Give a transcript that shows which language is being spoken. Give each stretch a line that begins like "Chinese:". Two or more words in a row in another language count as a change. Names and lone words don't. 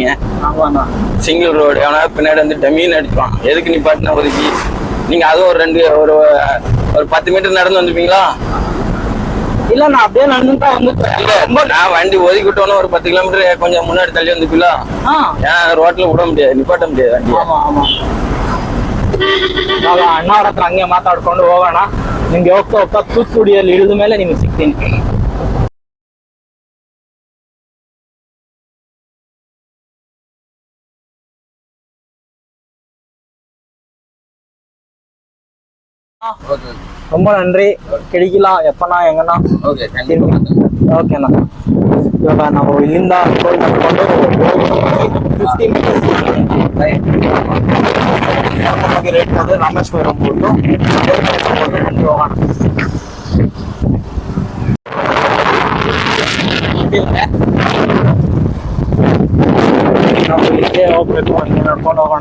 English: single road,
Tamil: எவனா பின்னாடி வந்து டமீன் அடிப்பான், எதுக்கு நிப்பாட்டினா ஒதுக்கி. நீங்க அதுவும் ஒரு 10 மீட்டர் நடந்து வந்துப்பீங்களா? இல்ல, நான் அப்படியே நடந்துட்டா வந்து நான் வண்டி ஒதுக்கிட்டோன்னு ஒரு 10 கிலோமீட்டர் கொஞ்சம் முன்னாடி தள்ளி வந்துப்பீங்களா? ஏன் ரோட்ல விட முடியாது, நிப்பாட்ட முடியாது வண்டி.
Kannada: ಅಣ್ಣವ್ರ ಹತ್ರ ಹಂಗೆ ಮಾತಾಡ್ಕೊಂಡು ಹೋಗೋಣ. ನಿಮ್ಗೆ ಹೋಗ್ತಾ ತೂತ್ಗುಡಿಯಲ್ಲಿ ಇಳಿದ ಮೇಲೆ ನಿಮ್ಗೆ ಸಿಗ್ತೀನಿ.
Tamil: ரொம்ப நன்றி. கிடைக்கலாம் எப்பனா எங்கன்னா?
Kannada: ಓಕೆನಾ. ಇವಾಗ ನಾವು ಇಲ್ಲಿಂದ ಕರ್ಕೊಂಡು 50 ಮೀಟರ್ಸ್ ರೇಟ್ ಮಾಡಿದ್ರೆ ರಾಮೇಶ್ವರಂ ಹೋಗ್ಬಿಟ್ಟು ಹೋಗೋಣ. ನಾವು ಇಲ್ಲಿಗೆ ಹೋಗ್ಬೇಕು, ಹಂಗೆ ನಡ್ಕೊಂಡು ಹೋಗೋಣ.